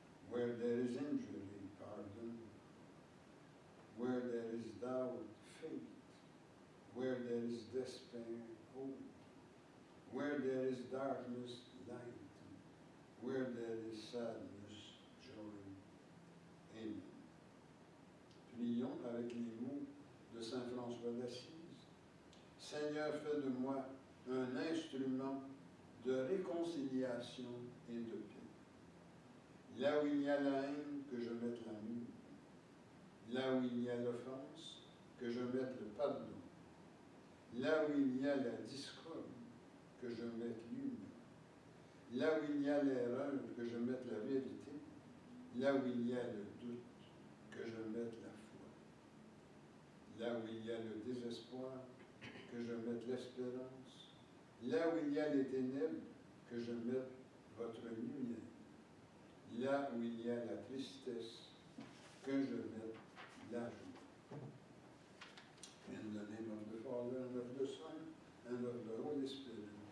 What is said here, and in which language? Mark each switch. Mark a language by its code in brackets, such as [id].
[en] Where there is injury, pardon. Where there is doubt, faith. Where there is despair, hope. Where there is darkness, light. Where there is sadness, joy. Amen. [fr] Prions avec les mots de Saint François d'Assise. Seigneur, fais de moi un instrument de réconciliation et de paix. Là où il y a la haine, que je mette l'amour. Là où il y a l'offense, que je mette le pardon. Là où il y a la discorde, que je mette l'union. Là où il y a l'erreur, que je mette la vérité. Là où il y a le doute, que je mette la foi. Là où il y a le désespoir, que je mette l'espérance. Là où il y a les ténèbres, que je mette votre lumière. Là où il y a la tristesse, que je mette la joie. [en] In the name of the Father, and of the Son, and of the Holy Spirit.